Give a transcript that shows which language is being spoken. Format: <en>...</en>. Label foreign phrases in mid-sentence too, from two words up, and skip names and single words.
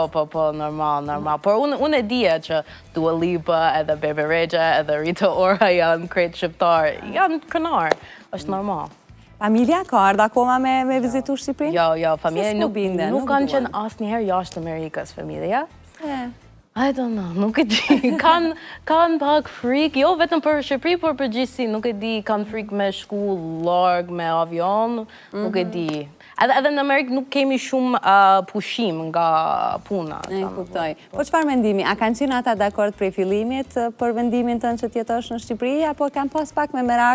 <sq>Po, normal. Por unë e dija që Dua Lipa edhe Bebe Rexha edhe Rita Ora janë krejt shqiptar. Janë kënar. Është normal. Familja ka ardhur akoma me vizitu Shqipërinë? Jo, familja nuk kanë qenë asnjëherë jashtë Amerikës, familja.</sq> <en>I don't know,</en> <sq>nuk e di. Kanë pak frikë, jo vetëm për Shqipëri, por për gjithësi, nuk e di, kanë frikë me shku larg me avion, nuk e di. Edhe në Amerikë nuk kemi shumë pushim nga puna. E kuptoj. Po çfarë mendimi? A kanë qenë ata dakord prej fillimit për vendimin tënd që të jetosh në Shqipëri, apo kanë pas pak me merak?</sq>